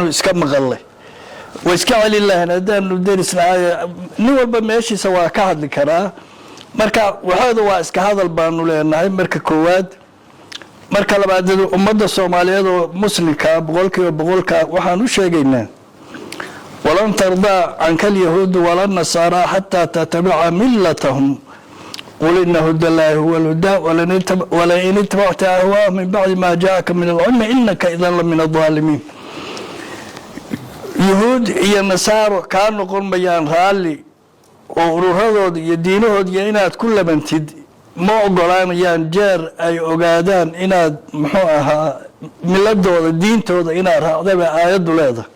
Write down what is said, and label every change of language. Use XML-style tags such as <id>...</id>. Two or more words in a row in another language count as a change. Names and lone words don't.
<so>iska maqalay way iska celin lahayn hadaanu darisnahay nin walba meeshiisa waa ka hadli karaa marka waxooda waa iska hadal baanu leenahay marka koowaad marka labaad ummadda Soomaaliyeed oo muslimka boqolkiiba waxaan u sheegaynaa</so> <ar>ولن ترضى عنك اليهود ولا النصارى حتى تتبع ملتهم قل إن هدى الله هو الهدى ولئن اتبعت أهواءهم من بعد ما جاءك من العلم إنك إذا لمن الظالمين</ar> <so>yuhuud iyo nasaro ka noqon mayaan raali oo ururadooda iyo diinahooda inaad ku labantid ma ogolaanayaan jeer ay ogaadaan inaad muxuu ahaa miladooda diintooda inaad raacdaba aayadu leedahay</so>